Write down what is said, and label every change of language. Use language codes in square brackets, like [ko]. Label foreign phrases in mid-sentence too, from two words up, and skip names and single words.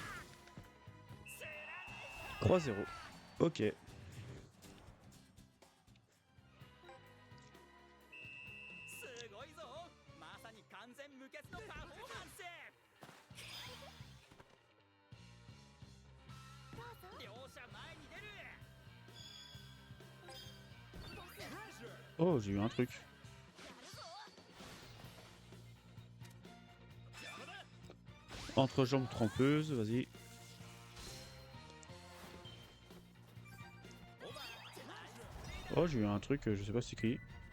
[fr] 3-0. Ok. [ja] すごいぞ。まさに完全無欠のパフォーマンス。両者前に出る。 [fr] Oh, j'ai eu un truc. Entrejambe trempeuse, vas-y. Oh, j'ai eu un truc, je sais pas c'est qui.